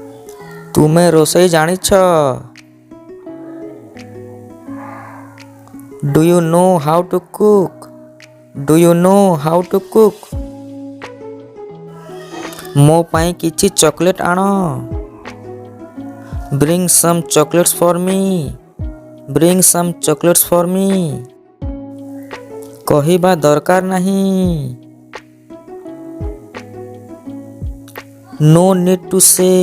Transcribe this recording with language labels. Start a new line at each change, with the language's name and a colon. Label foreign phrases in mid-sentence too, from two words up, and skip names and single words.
Odia: ତୁମେ ରୋଷେଇ ଜାଣିଛ?
English: Do you know how to cook? Do you know how to cook?
Odia: ମୋ ପାଇଁ କିଛି ଚକୋଲେଟ୍ ଆଣ।
English: Bring some chocolates for me. Bring some chocolates for me.
Odia: କହିବା ଦରକାର ନାହିଁ।
English: No need to say.